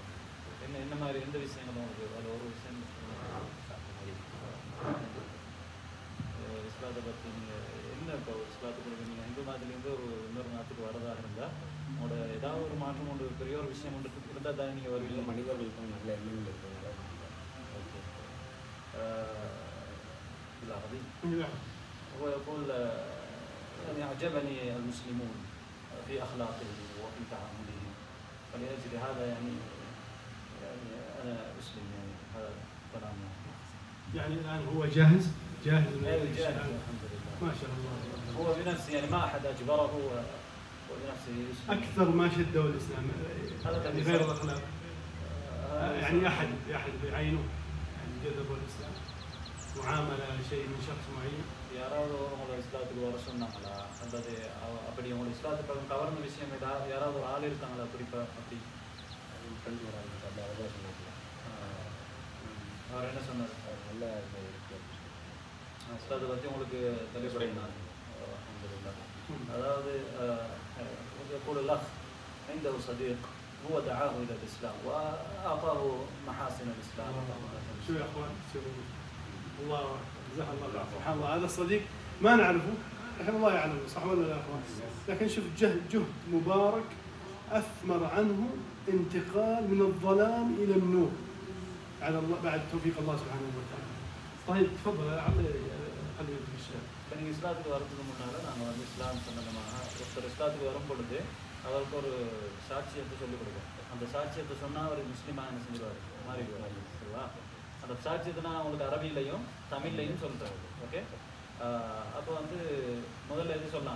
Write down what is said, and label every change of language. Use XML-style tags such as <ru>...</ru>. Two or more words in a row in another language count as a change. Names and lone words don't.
<ta>என்ன மாதிரி எந்த விஷயங்களும் உங்களுக்கு அதில் ஒரு விஷயம் இஸ்லாத்தை பற்றி நீங்கள் என்ன இப்போ இஸ்லாத்துக்கு நீங்கள் இந்து நாட்டிலேருந்து இன்னொரு நாட்டுக்கு வரதாக இருந்தால் உங்களோட ஏதாவது ஒரு மாற்றம் ஒன்று பெரிய ஒரு விஷயம் ஒன்று இருந்தால் தானே நீங்கள் வருவீங்க. மனிதர்களுக்கும் நல்ல எண்ணங்கள் இருக்கிறதுனால. ஓகே.</ta> <ar>هو يقول يعني أعجبني المسلمون في أخلاقهم وفي تعاملهم فلأجل هذا يعني أنا أسلم يعني هذا كلام. يعني الآن هو جاهز جاهز الحمد لله ما شاء الله. هو بنفسه يعني ما أحد أجبره وبنفسه يسلم. أكثر ما شده الإسلام يعني غير الأخلاق يعني أحد بعينه يعني جذبه الإسلام معاملة شيء من شخص معين.</ar> <ta>யாராவது உங்களை இஸ்லாத்துக்கு வர சொன்னாங்களா அல்லது அப்படி உங்களை இஸ்லாத்துக்கு கவர்ந்த விஷயம் ஏதாவது யாராவது ஒரு ஆள் இருக்காங்களா குறிப்பாக அப்படி? ஃப்ரெண்ட் வராங்க அவர் சொன்னாங்க. அவர் என்ன சொன்னார்? நல்ல இருக்கு இஸ்லாத்தை பற்றி உங்களுக்கு தெளிவுபடுத்தினார்.</ta> <ar>அதாவது يقول الأخ عنده صديق هو دعاه إلى الإسلام وأعطاه محاسن الإسلام. شو يا أخوان الله جزاه الله خير. سبحان الله هذا الصديق ما نعرفه لكن الله يعلمه صح ولا لا يا اخوان؟ لكن شوف جهد مبارك اثمر عنه انتقال من الظلام الى النور على الله بعد توفيق الله سبحانه وتعالى. طيب تفضل خلينا في الشارع.</ar> <ta>நீங்கள் இஸ்லாத்துக்கு வரதுக்கு முன்னால் நாங்கள் வந்து இஸ்லாம் சம்பந்தமாக ஒருத்தர் இஸ்லாத்துக்கு வரும் பொழுது அவருக்கு ஒரு சாட்சியத்தை சொல்லிக் கொடுப்போம். அந்த சாட்சியத்தை சொன்னால் அவர் முஸ்லீமாக என்ன செஞ்சிருவார் மாறிடுவார் சரிவா. அந்த சாட்சியத்தை நான் உங்களுக்கு அரபிலையும் தமிழ்லையும் சொல்கிறேன். ஓகே. அப்போ வந்து முதல்ல எது சொல்லலாம்?</ta>